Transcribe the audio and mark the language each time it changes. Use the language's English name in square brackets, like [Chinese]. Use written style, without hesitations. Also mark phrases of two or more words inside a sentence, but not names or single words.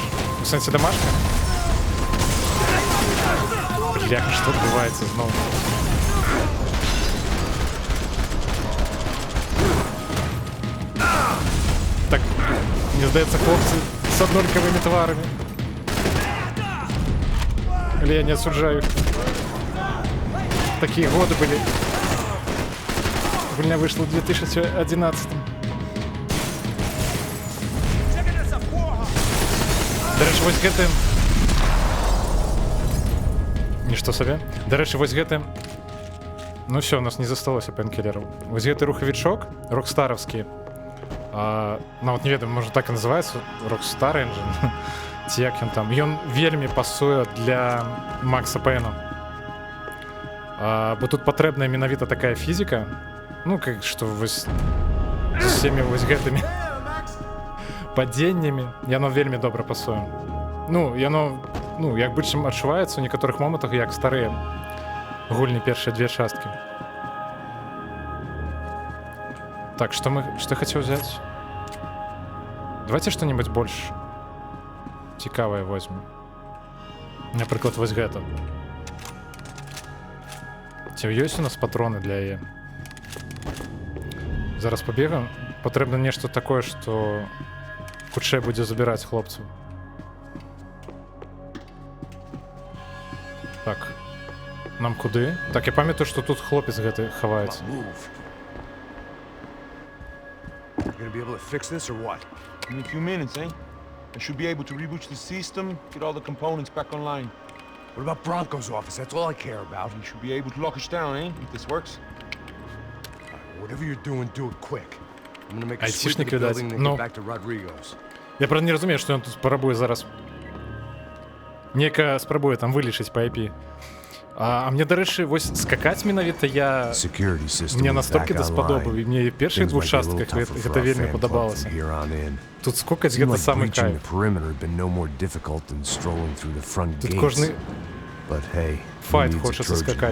[Ukrainian] У сенсі домашка? Бляха, що відбувається знову? Так, мені здається, хлопці з однольковими тварами. [Russian] Или я не осуждаю. Такие годы были. У меня вышло в 2011. [Ukrainian] До речі, ось гэты... [Belarusian] Нішто собі. [Ukrainian] До речі, ось гэты... Ну все, у нас не засталося пенкілерів. Ось [Belarusian] гэты рухавічок, [Ukrainian] рокстаровський. [Belarusian] Ну от не ведаю, [Ukrainian] може так і називається, Rockstar Engine. Ці як він там. [Belarusian] Ён вельмі пасуе для Макса Пейна. Бо тут патрэбная менавіта такая фізіка. Ну, как што вось з усімі вось гэтымі падзеннямі. Яно вельмі добра пасуе. Ну, яно, ну, як быццам адчуваецца ў некаторых момантах, як старыя гульні першыя две часткі. [Russian] Так, что я хотел взять? Давайте что-нибудь больше цікавое возьмем. Например, [Belarusian] вось гэта. Ці ёсць у нас патроны для яе? Зараз побегаем. Патрэбна нешта такое, што хутчэй будзе забіраць хлопцаў. Так. Нам куды? Так, я памятаю, што тут хлопец гэты хаваецца. [English] You gonna be able to fix this or what? In a few minutes, eh? I should be able to reboot the system, get all the components back online. What about Bronco's office? That's all I care about. You should be able to lock us down, eh? If this works. Whatever you're doing, do it quick. I'm gonna make a [Russian] Айтишник, [English] sweep of the [Russian] видать. [English] building and [Russian] Ну. [English] get back to Rodrigo's. [Belarusian] Я, правда, не разумею, што ён тут спрабуе зараз. Нека спрабуе там вылечыць па IP. А мне, дарэчы, вось скакаць менавіта я... Мне настолькі даспадобаў, і мне і першых двух частках гэта вельмі падабалася. Тут скокаць гэта самы кайф. Тут кожны файт хочацца скакаць.